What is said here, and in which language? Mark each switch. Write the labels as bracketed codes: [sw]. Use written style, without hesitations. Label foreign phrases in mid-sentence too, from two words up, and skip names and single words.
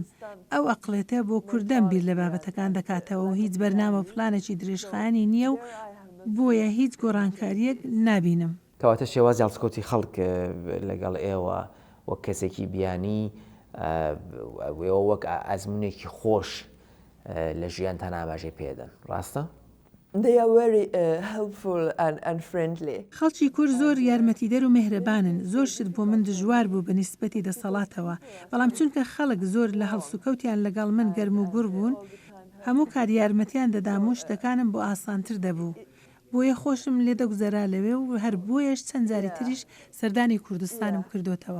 [ckb] ئەو ئەقڵێتە بۆ کوردەم بیر لە بابەتەکان دەکاتەوە و هیچ بەرنامە پلانێکی درێژخایانی نییە و بۆیە هیچ گۆڕانکاریەک نابینم. کەواتە شێوازی هەڵسکۆتی خەڵک لەگەڵ ئێوە وەک کەسێکی بیانی وەک ئەزمونێکی خۆش لە ژیانتان ئاماژەی پێدەن، ڕاستە؟ [en] They are very helpful and friendly. [ckb] خەڵکی کورد زۆر یارمەتیدەر و مهرەبانن، زۆر شت بۆ من دژوار بوو بە نیسبەتی دەسەڵاتەوە، بەڵام چونکە خەڵک زۆر لە هەڵسوکەوتیان لەگەڵ من گەرم و گوڕ بوون، هەموو کار یارمەتیان دەدام و شتەکانم بۆ ئاسانتر دەبوو. بۆیە خۆشم لێ دەگوزەرا لەوێ و هەر بۆیەش چەند جاری تریش سەردانی کوردستانم کردوتەوە.